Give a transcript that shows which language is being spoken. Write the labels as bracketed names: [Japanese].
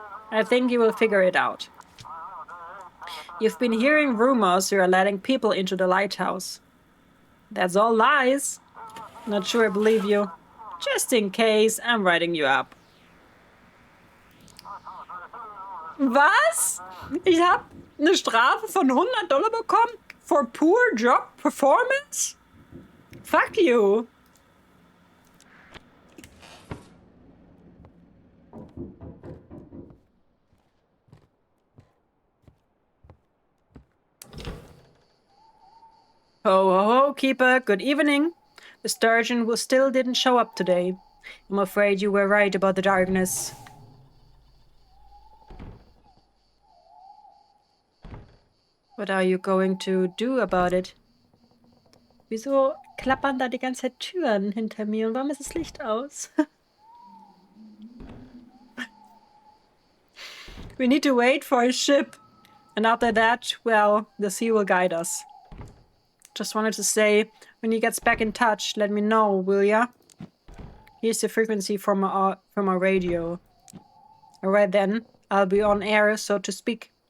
[English] I think you will figure it out. You've been hearing rumors you're letting people into the lighthouse. That's all lies. Not sure I believe you. Just in case, I'm writing you up. [German] Was? Ich habe eine Strafe von $100 bekommen [English] for poor job performance? Fuck you. Ho, ho, ho, Keeper. Good evening. The sturgeon still didn't show up today. I'm afraid you were right about the darkness. What are you going to do about it? [German] Wieso klappern da die ganze Zeit Türen hinter mir und warum ist das Licht aus? [English] We need to wait for a ship. And after that, well, the sea will guide us. Just wanted to say, when he gets back in touch, let me know, will ya? Here's the frequency from our radio. Alright then, I'll be on air, so to speak.